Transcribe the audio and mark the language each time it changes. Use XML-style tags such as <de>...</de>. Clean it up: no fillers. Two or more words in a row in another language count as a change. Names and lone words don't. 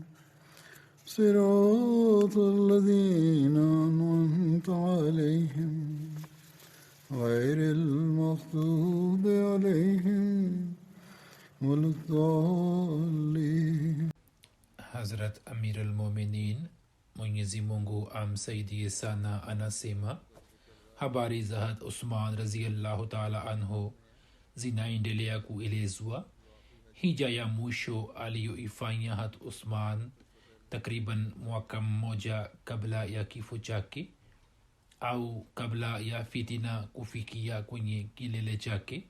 <ar>صراط الذين أنعمت عليهم غير المغضوب عليهم ولا الضالين.</ar> <sw>Hazrat Amir al-Mominin, Mwenyezi Mungu amsaidie sana, anasema habari za Hazrat Usman</sw> <ar>رضي الله تعالى عنه</ar> <sw>zinaendelea kuelezwa. Hija ya mwisho aliyoifanya Hazrat Usman takriban mwaka mmoja kabla ya kifo chake au kabla ya fitina kufikia kwenye kilele chake.</sw>